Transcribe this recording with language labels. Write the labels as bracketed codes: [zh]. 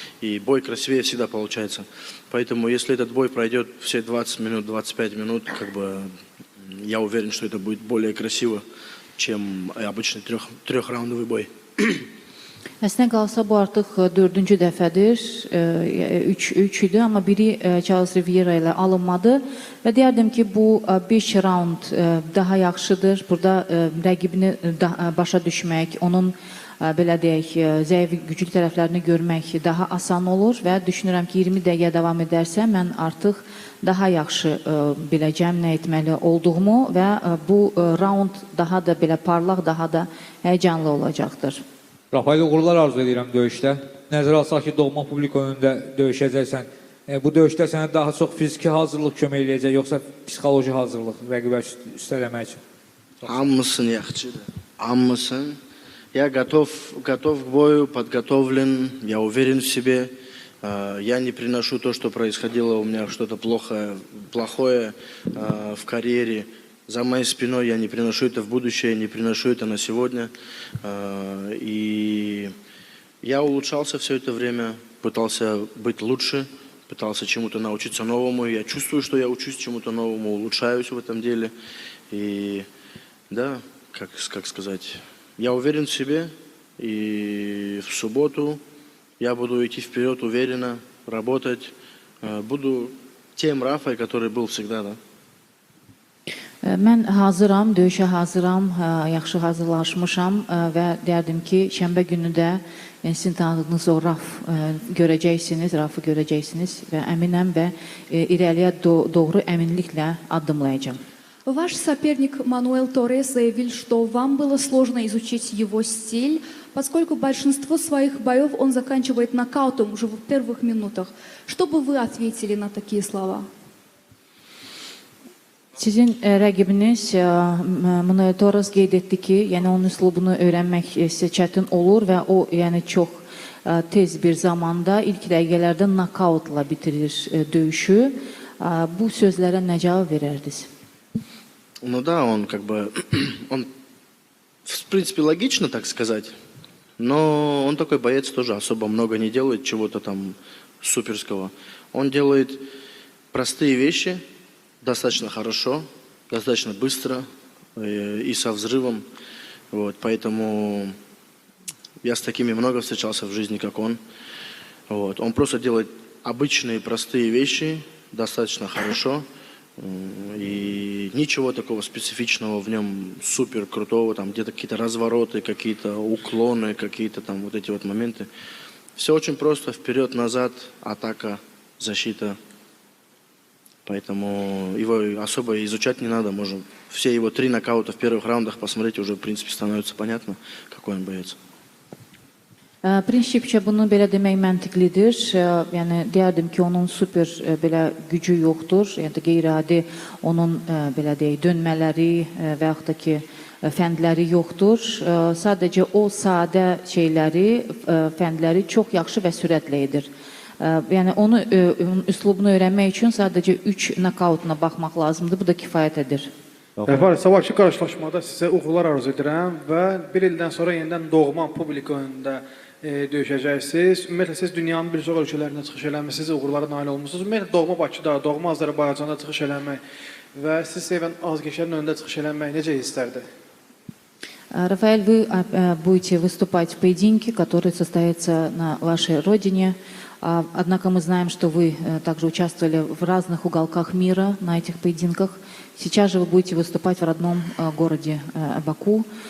[ru] И бой красивее всегда получается. Поэтому если этот бой пройдет все 20 минут, 25 минут, как бы я уверен, что это будет более красиво. чем обычный трехраундовый bой. [az] Əslində qalsa bu artıq dördüncü dəfədir, üç idi, amma biri Charles Riviera ilə alınmadı və deyərdim ki, bu 5 raund daha yaxşıdır. Burada rəqibini başa düşmək, onun belə deyək, zəif, güclü tərəflərini görmək daha asan olur və düşünürəm ki, 20 dəqiqə davam edərsə, mən artıq daha yaxşı biləcəm nə etməli olduğumu və bu raund daha da belə parlaq, daha da həyəcanlı olacaqdır. Rafael, uğurlar arzu edirəm döyüşdə. Nəzərə alsaq ki, doğma publik önündə döyüşəcəksən. Bu döyüşdə sənə daha çox fiziki hazırlıq kömək eləyəcək, yoxsa psixoloji hazırlıq rəqibə üstələmək üçün? Hamısını yaxşı. Hamısını. [ru] Я готов к бою, подготовлен, я уверен в себе. Я не приношу то, что происходило у меня что-то плохое в карьере. За моей спиной я не приношу это в будущее, не приношу это на сегодня. И я улучшался все это время, пытался быть лучше, пытался чему-то научиться новому. Я чувствую, что я учусь чему-то новому, улучшаюсь в этом деле. И да, как сказать, я уверен в себе. И в субботу я буду идти вперед уверенно, работать. Буду тем Рафой, который был всегда, да. [az] Mən hazıram, döyüşə hazıram, yaxşı hazırlaşmışam və deyərdim ki, şənbə günü də sizin tanıdığınız o Rafı görəcəksiniz və əminəm və irəliyə doğru əminliklə addımlayacağım. [ru] Ваш соперник Мануэл Торрес заявил, что вам было сложно изучить его стиль, поскольку большинство своих боев он заканчивает нокаутом уже в первых минутах. Что бы вы ответили на такие слова? [az] Sizin rəqibiniz Manuel Torres qeyd etdi ki, yəni onun üslubunu öyrənmək sizə çətin olur və o yəni çox tez bir zamanda ilk dəqiqələrdə nokautla bitirir döyüşü. Bu sözlərə nə cavab verərdiniz? [ru] Ну да, он он в принципе логично так сказать, но он такой боец тоже особо много не делает чего-то там суперского. Он делает простые вещи достаточно хорошо, достаточно быстро и со взрывом. Вот, поэтому я с такими много встречался в жизни, как он. Вот, он просто делает обычные простые вещи достаточно хорошо. И ничего такого специфичного в нем супер крутого, там где-то какие-то развороты, какие-то уклоны, какие-то там вот эти вот моменты. Все очень просто, вперед-назад, атака, защита. Поэтому его особо изучать не надо. Можно все его 3 нокаута в первых раундах посмотреть, уже в принципе становится понятно, какой он боец. [az] Prinsipcə bunu belə demək məntiqlidir. Yəni deyərdim ki, onun super belə gücü yoxdur. Yəni qeyri-adi onun belə deyək dönmələri və yaxud da ki fəndləri yoxdur. Sadəcə o sadə şeyləri, fəndləri çox yaxşı və sürətlə edir. Yəni onun üslubunu öyrənmək üçün sadəcə 3 nokautuna baxmaq lazımdır. Bu da kifayət edir. Rəfər, sabahki qarşılaşmada sizə uğurlar arzu edirəm və bir ildən sonra yenidən doğma publik önündə döyüşəcəksiniz. Ümumiyyətlə siz dünyanın bir çox ölkələrində çıxış eləmisiniz, uğurlara nail olmusunuz. Ümumiyyətlə doğma Bakıda, doğma Azərbaycanda çıxış eləmək və siz sevən azgəşlərin önündə çıxış eləmək necə hisslərdir? [ru] Рафаэль, вы будете выступать в поединке, который состоится на вашей родине. Однако мы знаем, что вы также участвовали в разных уголках мира на этих поединках. Сейчас же вы будете выступать в родном городе Баку.